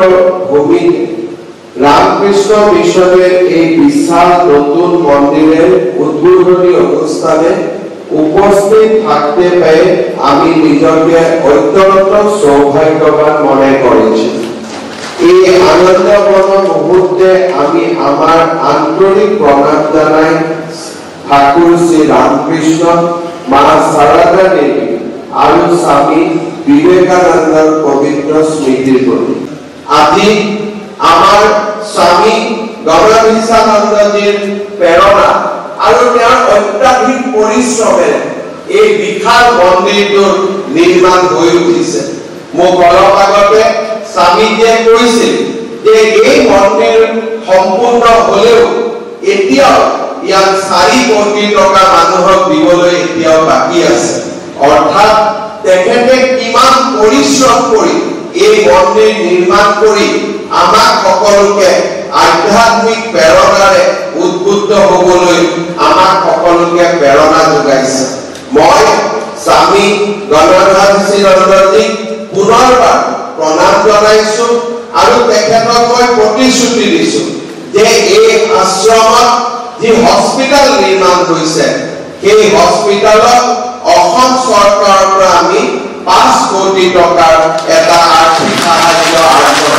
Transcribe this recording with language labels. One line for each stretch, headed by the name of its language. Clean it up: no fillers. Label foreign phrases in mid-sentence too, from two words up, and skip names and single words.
Bangla: ভূমি রামকৃষ্ণ মিশনের এই বিশাল নতুন মন্দিরের উদ্বোধনী অনুষ্ঠানে উপস্থিত থাকতে পেরে আমি নিজকে অত্যন্ত সৌভাগ্যবান মনে করেছি। এই আনন্দপূর্ণ মুহূর্তে আমি আমার আন্তরিক প্রণাম জানাই ঠাকুর শ্রী রামকৃষ্ণ, মা সারদা দেবী
Assamese: আৰু স্বামী বিবেকানন্দৰ পবিত্ৰ স্মৃতিৰ প্ৰতি। আজি আমাৰ স্বামী গণেশানন্দজীৰ প্ৰেৰণা আৰু তেওঁৰ অত্যাধিক পৰিশ্ৰমে এই বিশাল মন্দিৰটোৰ নিৰ্মাণ হৈ উঠিছে। মোক অলপ আগতে স্বামীজীয়ে কৈছিল যে এই মন্দিৰ সম্পূৰ্ণ হলেও এতিয়াও ইয়াক 4 কোটি টকা মানুহক দিবলৈ এতিয়াও বাকী আছে। অর্থাৎ তেখেতে কিমান পরিশ্রম কৰি এই মন্দির নির্মাণ কৰি আমাক সকলোকে আধ্যাত্মিক প্ৰেৰণাৰে উদ্বুদ্ধ হ'বলৈ আমাক সকলোকে প্ৰেৰণা যোগাইছে। মই স্বামী গণেশানন্দজীক পুনৰ পুনৰবাৰ প্ৰণাম জনাইছো আৰু তেখেতক মই প্ৰতিশ্ৰুতি দিছো যে এই আশ্ৰমত যি হস্পিটেল নিৰ্মাণ হৈছে সেই হস্পিটেলত অসম চৰকাৰৰ পৰা আমি 5 কোটি টকাৰ এটা আৰ্থিক সাহায্য আগবঢ়াম।